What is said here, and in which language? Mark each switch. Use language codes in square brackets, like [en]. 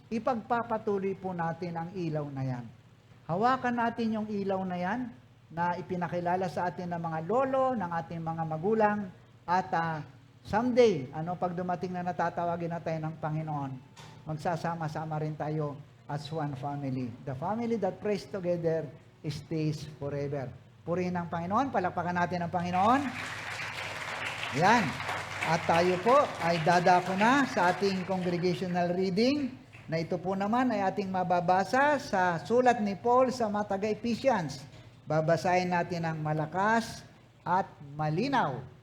[tl] Ipagpapatuloy po natin ang ilaw na yan. Hawakan natin yung ilaw na yan na ipinakilala sa atin ng mga lolo, ng ating mga magulang, at someday, pag dumating na natatawagin na tayo ng Panginoon, magsasama-sama rin tayo [en] as one family. The family that prays together stays forever. [tl] Purihin ang Panginoon. Palakpakan natin ang Panginoon. Yan. At tayo po ay dadako na sa ating congregational reading na ito po naman ay ating mababasa sa sulat ni Paul sa mga taga-Ephesians. Babasahin natin ng malakas at malinaw.